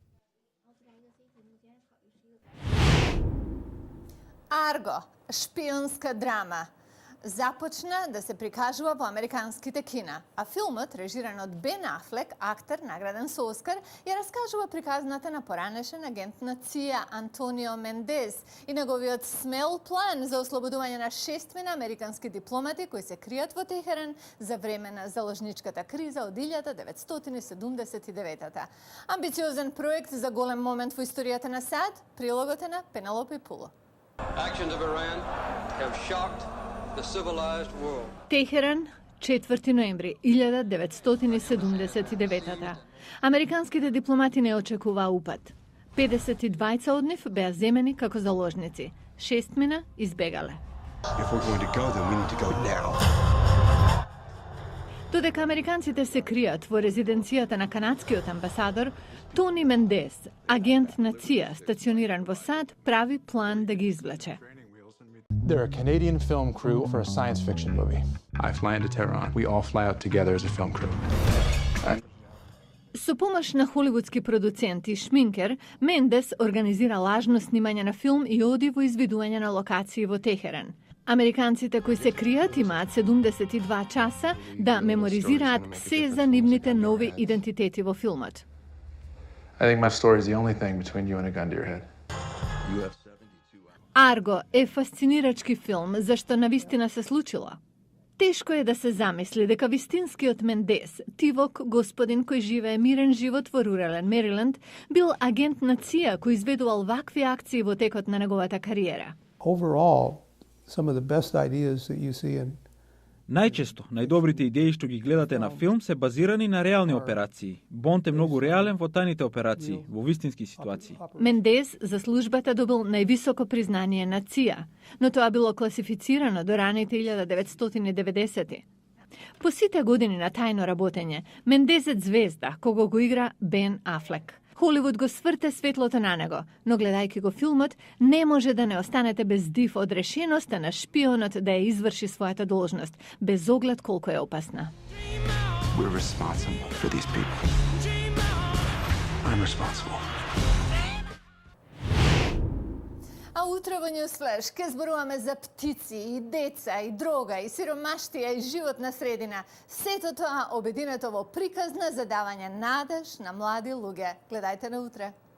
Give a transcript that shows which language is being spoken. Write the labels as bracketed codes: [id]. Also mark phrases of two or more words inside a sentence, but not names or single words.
[mk] Арго, шпионска драма, започна да се прикажува во американските кина, а филмот, режиран од Бен Афлек, актер награден со Оскар, ја раскажува приказната на поранешен агент на ЦИА Антонио Мендез и неговиот смел план за ослободување на 6 американски дипломати кои се кријат во Техеран за време на заложничката криза од 1979. Амбициозен проект за голем момент во историјата на САД, прилогот е на Пенелопе Пуло. [en] Actions of Iran have shocked the civilized world. [mk] Техеран, 4 ноември 1979. Американските дипломати не очекуваа упад. 52 од нив беа земени како заложници. 6 мина избегале. [en] If we're going to go, then we need to go now. [mk] Додека американците се кријат во резиденцијата на канадскиот амбасадор, Тони Мендес, агент на ЦИА стациониран во САД, прави план да ги извлече. [en] They're a Canadian film crew for a science fiction movie. I fly into Tehran. We all fly out together as a film crew. [mk] Со помош на холивудски продуцент и шминкер, Мендес организира лажно снимање на филм и оди во извидување на локации во Техеран. Американците кои се кријат имаат 72 часа да меморизираат се за нивните нови идентитети во филмот. [en] I think my story is the only thing between you and a gun to your head. [mk] Арго е фасцинирачки филм зашто навистина се случило. Тешко е да се замисли дека вистинскиот Мендес, тивок господин кој живее мирен живот во рурален Мериленд, бил агент на ЦИА кој изведувал вакви акции во текот на неговата кариера. [en] Overall, some of the best ideas that you see in [mk] Најчесто, најдобрите идеи што ги гледате на филм се базирани на реални операции. Бонд е многу реален во тајните операции, во вистински ситуации. Мендес за службата добил највисоко признание на ЦИА, но тоа било класифицирано до раните 1990-ти. По сите години на тајно работење, Мендесет звезда, кого го игра Бен Афлек. Холивуд го сврте светлото на него, но гледајќи го филмот, не може да не останете без див од решеноста на шпионот да ја изврши својата должност, без оглед колку е опасна. [en] We're responsible for these people. I'm responsible. [mk] А утре во Newsflash ке зборуваме за птици и деца и дрога и сиромаштија и животна средина. Сето тоа обединето во приказна за давање надеж на млади луѓе. Гледајте на утре.